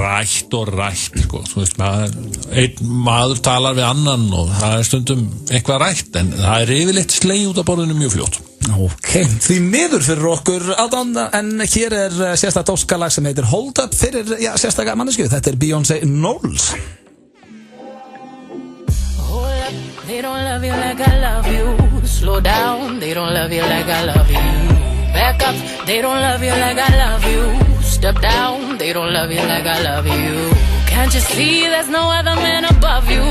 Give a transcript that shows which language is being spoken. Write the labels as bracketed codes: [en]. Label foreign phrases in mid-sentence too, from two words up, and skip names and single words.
[is] Rætt sko. Þú veist, einn maður talar við annan og það er stundum eitthvað rætt en það er yfirleitt sleið út af borðinu mjög fljótt. Ok, því miður fyrir okkur aðdán, en hér er sérstakt óskalag sem heitir Hold Up fyrir sérstaklega mannesku. Þetta er Beyoncé Knowles. [en] They don't love you like I love you. Slow down, they don't love you like I love you. Back up, they don't love you like I love you. Step down, they don't love you like I love you. Can't you see there's no other man above you?